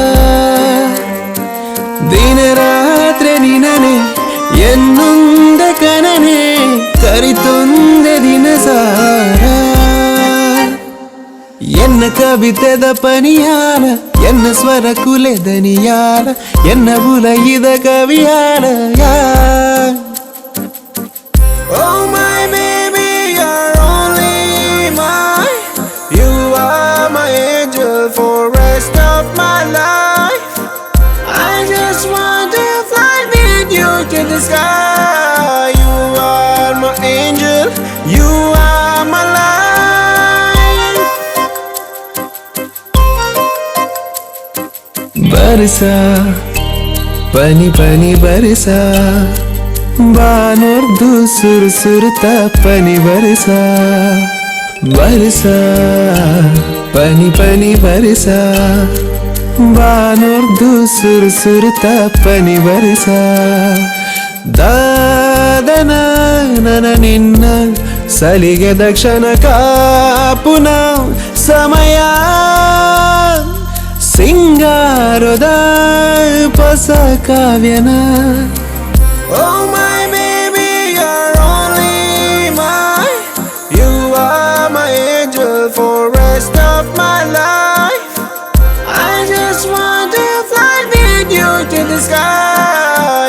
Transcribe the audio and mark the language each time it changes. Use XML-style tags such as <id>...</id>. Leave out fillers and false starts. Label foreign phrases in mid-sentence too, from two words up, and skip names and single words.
<tcy>ದಿನ ರಾತ್ರಿ ನಿನನೆ ಎನ್ನೊಂದೆ ಕನನೆ ಕರಿತೊಂದೆ ದಿನ ಸಾರ ಎನ್ನ ಕವಿತೆದ ಪನಿಯಾಲ ಎನ್ನ ಸ್ವರ ಕುಲೆದನಿಯಾಲ ಎನ್ನ ಉಲಯಿದ ಕವಿಯಾಲಯ</tcy> <en>Oh my baby, you're only mine. You are my angel for rest of my life. I just want to fly with you to the sky. You are my angel, you are my life.</en> <tcy>Barsa, pani pani barsa. ಬಾನೋರ್ದು ಸುರು ಸುರುತ ಪನಿ ಬರಸ ಬರಸ ಪನಿ ಪನಿ ಬರಸ ಬಾನೋರ್ದು ಸುರು ಸುರುತ ಪನಿ ಬರಸ ದಾದನ ನನ ನಿನ್ನ ಸಲಿಗೆ ದಕ್ಷಿಣ ಕಾಪುನ ಸಮಯ ಸಿಂಗಾರದ ಹೊಸ ಕಾವ್ಯನ</tcy> <en>Oh my baby, you're only mine. You are my angel for rest of my life. I just want to fly with you to the sky.</en>